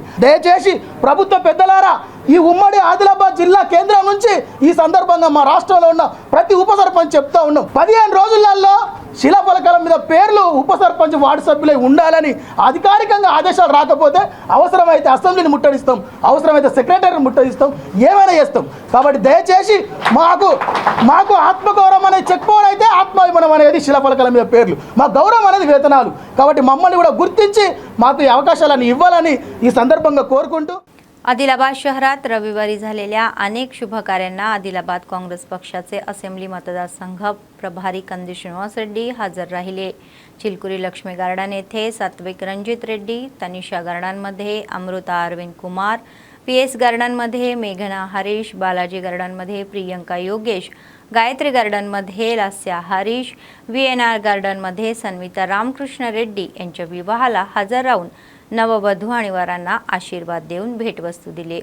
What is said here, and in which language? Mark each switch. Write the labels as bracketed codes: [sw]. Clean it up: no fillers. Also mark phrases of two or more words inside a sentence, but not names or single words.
[te] దయచేసి ప్రభుత్వ పెద్దలారా, ఈ ఉమ్మడి ఆదిలాబాద్ జిల్లా కేంద్రం నుంచి ఈ సందర్భంగా మా రాష్ట్రంలో ఉన్న ప్రతి ఉప సర్పంచ్ చెప్తా ఉన్నాం, 15 రోజులలో శిలాఫలకాల మీద పేర్లు ఉప సర్పంచ్ వార్డు సభ్యులై ఉండాలని అధికారికంగా ఆదేశాలు రాకపోతే అవసరమైతే అసెంబ్లీని ముట్టడిస్తాం, అవసరమైతే సెక్రటరీని ముట్టడిస్తాం, ఏమైనా చేస్తాం. కాబట్టి దయచేసి మాకు ఆత్మగౌరవం అనేది చెప్పుకోవడం అయితే ఆత్మాభిమానం అనేది శిలాఫలకాల మీద పేర్లు, మా గౌరవం అనేది వేతనాలు. కాబట్టి మమ్మల్ని కూడా గుర్తించి మాకు ఈ అవకాశాలను ఇవ్వాలని ఈ సందర్భంగా కోరుకుంటూ [mr] आदिलाबाद शहरात रविवारी झालेल्या अनेक शुभकार्यांना आदिलाबाद काँग्रेस पक्षाचे असेंब्ली मतदारसंघ प्रभारी कंदी श्रीनिवास रेड्डी हजर राहिले. चिलकुरी लक्ष्मी गार्डन येथे सात्विक रणजित रेड्डी, तनिषा गार्डनमध्ये अमृता अरविंद कुमार, पीएस गार्डनमध्ये मेघना हरीश, बालाजी गार्डनमध्ये प्रियंका योगेश, गायत्री गार्डनमध्ये लास्या हरीश, VNR गार्डनमध्ये सन्विता रामकृष्ण रेड्डी यांच्या विवाहाला हजर राहून नववधू आणि वरांना आशीर्वाद देऊन भेटवस्तू दिले.